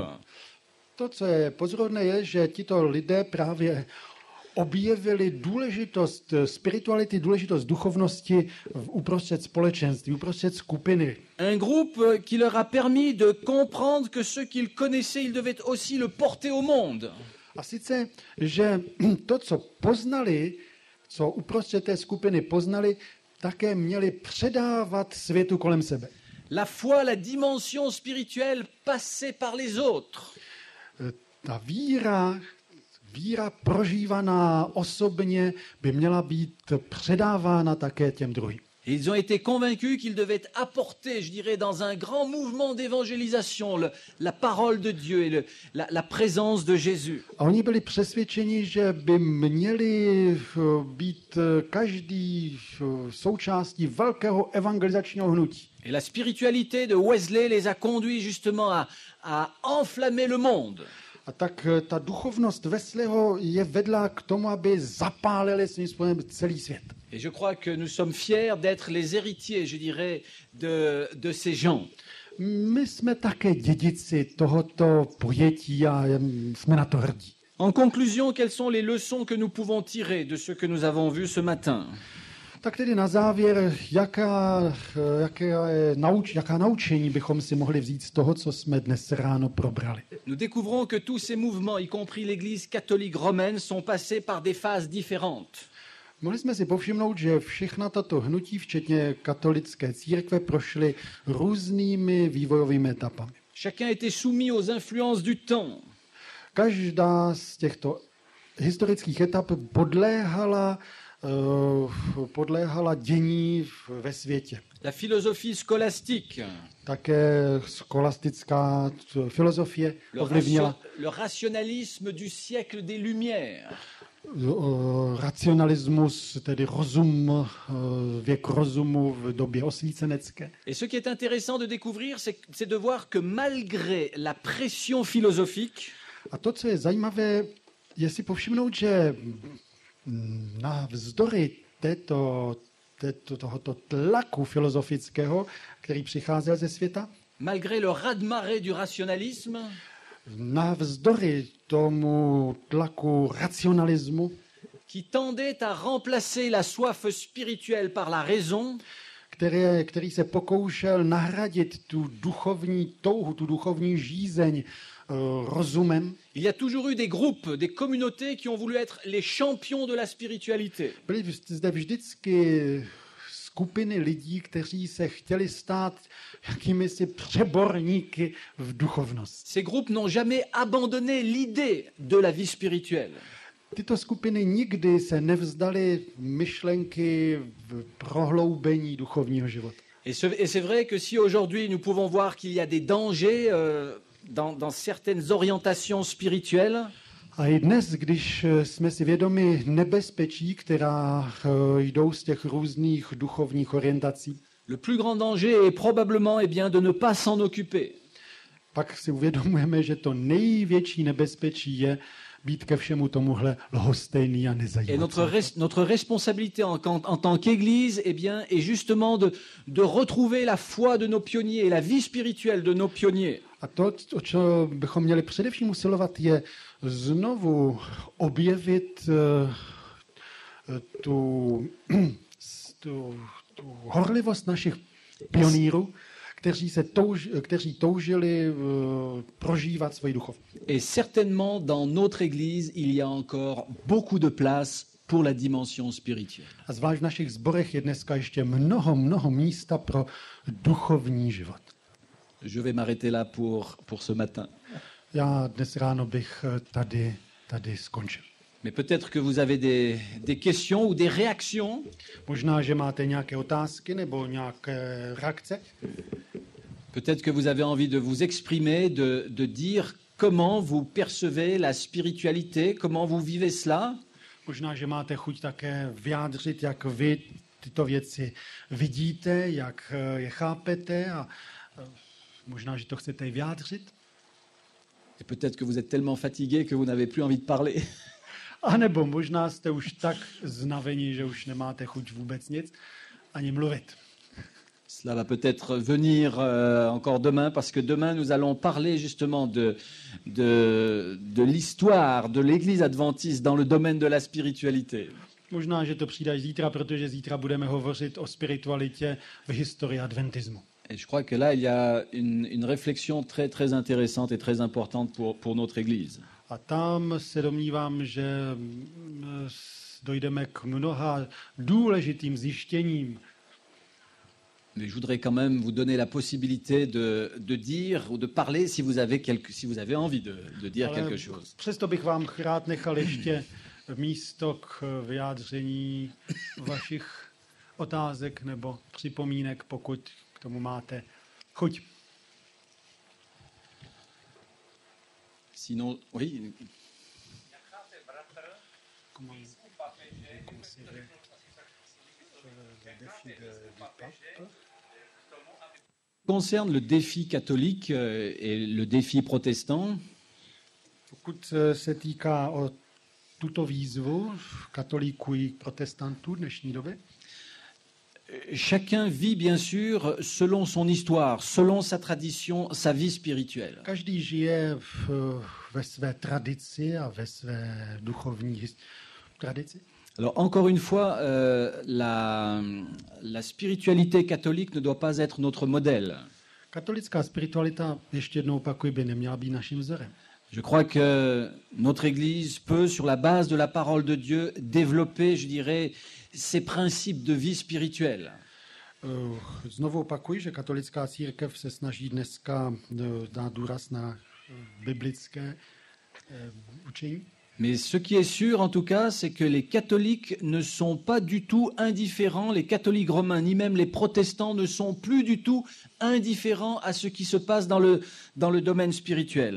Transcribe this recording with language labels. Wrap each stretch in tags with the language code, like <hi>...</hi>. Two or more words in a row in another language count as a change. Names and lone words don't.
<cs>To, co je pozorodné, je, že tito lidé právě objevili důležitost spirituality, důležitost duchovnosti uprostřed společenství, uprostřed skupiny.</cs> <fr>Un groupe qui leur a permis de comprendre que ce qu'ils connaissaient, ils devaient aussi le porter au monde.</fr> <cs>A sice, že to, co poznali, co uprostřed té skupiny poznali, také měli předávat světu kolem sebe.</cs> <fr>La foi, la dimension spirituelle passée par les autres.</fr> <cs>Ta víra prožívaná osobně by měla být předávána také těm druhým.</cs> <fr>Ils ont été convaincus qu'ils devaient apporter, je dirais, dans un grand mouvement d'évangélisation, la parole de Dieu et la présence de Jésus.</fr> <cs>A oni byli přesvědčeni, že by měli být každý součástí velkého evangelizačního hnutí.</cs> <fr>Et la spiritualité de Wesley les a conduits justement à enflammer le monde.</fr> <cs>A tak ta duchovnost Wesleyho je vedla k tomu, aby zapálili svým způsobem celý svět.</cs> <fr>Et je crois que nous sommes fiers d'être les héritiers, je dirais, de ces gens.</fr> <cs>My jsme také dědici tohoto pojetí a jsme na to hrdí.</cs> <fr>En conclusion, quelles sont les leçons que nous pouvons tirer de ce que nous avons vu ce matin?</fr> <cs>Tak tedy na závěr, jaká naučení bychom si mohli vzít z toho, co jsme dnes ráno probrali.</cs> <fr>Nous découvrons que tous ces mouvements, y compris l'Église catholique romaine, sont passés par des phases différentes.</fr> <cs>Mohli jsme si povšimnout, že všechna tato hnutí, včetně katolické církve, prošly různými vývojovými etapami.</cs> <fr>Chacun était soumis aux influences du temps.</fr> <cs>Každá z těchto historických etap podléhala dění ve světě.</cs> <fr>La philosophie scolastique,</fr> <cs>Také skolastická filozofie ovlivnila</cs> <fr>le rationalisme du siècle des Lumières.</fr> <cs>Racionalismus, tedy rozum, věk rozumu v době osvícenecké.</cs> <fr>Et ce qui est intéressant de découvrir, c'est de voir que malgré la pression philosophique,</fr> <cs>A to, co je zajímavé, je si povšimnout, že navzdory tohoto tlaku filozofického, který přicházel ze světa,</cs> <fr>malgré le raz-de-marée du rationalisme,</fr> <cs>navzdory tomu tlaku racionalismu,</cs> <fr>qui tendait à remplacer la soif spirituelle par la raison,</fr> <cs>který se pokoušel nahradit tu duchovní touhu, tu duchovní žízeň rozumem.</cs> <fr>il y a toujours eu des groupes, des communautés qui ont voulu être les champions de la spiritualité.</fr> <cs>Byly zde vždycky skupiny lidí, kteří se chtěli stát jakýmisi přeborníky v duchovnosti.</cs> <fr>Ces groupes n'ont jamais abandonné l'idée de la vie spirituelle.</fr> <cs>Tyto skupiny nikdy se nevzdaly myšlenky v prohloubení duchovního života.</cs> <fr>Et c'est vrai que si aujourd'hui nous pouvons voir qu'il y a des dangers dans certaines orientations spirituelles,</fr> <cs>A i dnes, když jsme si vědomi nebezpečí, která jdou z těch různých duchovních orientací,</cs> <fr>le plus grand danger est probablement bien, de ne pas s'en occuper.</fr> <cs>pak si uvědomujeme, že to největší nebezpečí je být ke všemu tomuhle lhostejný a</cs> <fr>Et</fr> <cs>nezajímat.</cs> <fr>notre responsabilité en tant qu'Église est justement de retrouver la foi de nos pionniers et la vie spirituelle de nos pionniers.</fr> <cs>A to, o co bychom měli především usilovat, je znovu objevit tu horlivost našich pionýrů, kteří toužili prožívat svoji duchovnost.</cs> <fr>Et certainement, dans notre Église, il y a encore beaucoup de place pour la dimension spirituelle.</fr> <cs>A zvlášť v našich zborech je dneska ještě mnoho místa pro duchovní život.</cs> <fr>Je vais m'arrêter là pour ce matin.</fr> <cs>Já dnes ráno bych tady skončil.</cs> <fr>Mais peut-être que vous avez des questions ou des réactions.</fr> <cs>Možná, že máte nějaké otázky nebo nějaké reakce.</cs> <fr>Peut-être que vous avez envie de vous exprimer, de dire comment vous percevez la spiritualité, comment vous vivez cela.</fr> <cs>Možná, že máte chuť také vyjádřit, jak vy tyto věci vidíte, jak je chápete a možná, že to chcete i vyjádřit.</cs> <fr>Et peut-être que vous êtes tellement fatigué que vous n'avez plus envie de parler.</fr> <cs>A nebo možná jste už tak znavení, že už nemáte chuť vůbec nic ani mluvit.</cs> <fr>Cela va peut-être venir encore demain, parce que demain nous allons parler justement de l'histoire de l'Église adventiste dans le domaine de la spiritualité.</fr> <cs>Možná, že to přijde až zítra, protože zítra budeme hovořit o spiritualitě v historii adventismu.</cs> <fr>Et je crois que là, il y a une réflexion très, très intéressante et très importante pour notre Église.</fr> <cs>A tam se domnívám, že dojdeme k mnoha důležitým zjištěním.</cs> <fr>Mais je voudrais quand même vous donner la possibilité de dire ou de parler si vous avez envie de dire quelque chose.</fr> <cs>Přesto bych vám rád nechal ještě místo k vyjádření vašich otázek nebo připomínek, pokud k tomu máte chuť.</cs> <fr>Sinon, oui. Concerne le défi catholique et le défi protestant,</fr> <cs>Pokud se týká o tuto výzvu katolíků i protestantů dnešní doby,</cs> <fr>chacun vit bien sûr selon son histoire, selon sa tradition, sa vie spirituelle.</fr> <cs>každý žije ve své tradici a ve své duchovní tradici.</cs> <fr>Alors encore une fois, la spiritualité catholique ne doit pas être notre modèle.</fr> <cs>Katolická spiritualita, ještě jednou opakuji, by neměla být naším vzorem.</cs> <fr>Je crois que notre Église peut, sur la base de la parole de Dieu, développer, je dirais, ces principes de vie spirituelle.</fr> <cs>Znovu opakuji, že katolická církev se snaží dneska dát důraz na biblické učení.</cs> <fr>Mais ce qui est sûr, en tout cas, c'est que les catholiques ne sont pas du tout indifférents, les catholiques romains, ni même les protestants ne sont plus du tout indifférents à ce qui se passe dans le domaine spirituel.</fr>